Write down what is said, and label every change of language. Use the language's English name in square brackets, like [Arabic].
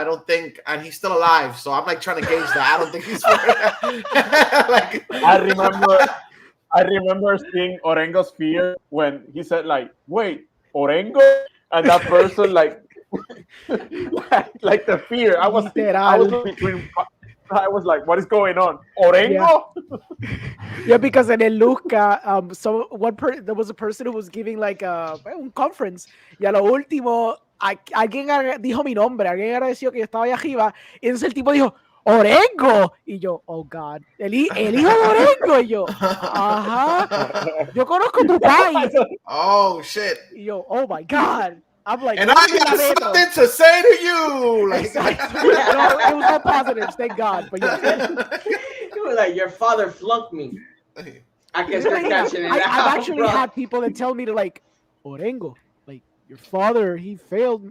[English] I don't think, and he's still alive. So I'm like trying to gauge that. I don't think he's like. I remember seeing Orengo's fear when he said like, "Wait, Orengo," and that person like the fear. I was between. I was like, "What is going on, Orengo?" Yeah, because [Spanish] en el Luzca, [English] there was a person who was giving like a conference [Spanish] y a lo último alguien dijo mi nombre, alguien agradeció que yo estaba allá arriba y entonces el tipo dijo Orengo y yo, [English] oh God, [Spanish] el hijo de Orengo y yo, ajá, yo conozco tu país [English] Oh shit! [Spanish] y yo, [English] oh my God. I'm like, And I got something to say to you. Like, no, it was all positives, thank God. But yeah. You were like, your father flunked me. I can start catching it. I've actually had people that tell me to like, Orengo, like your father, he failed.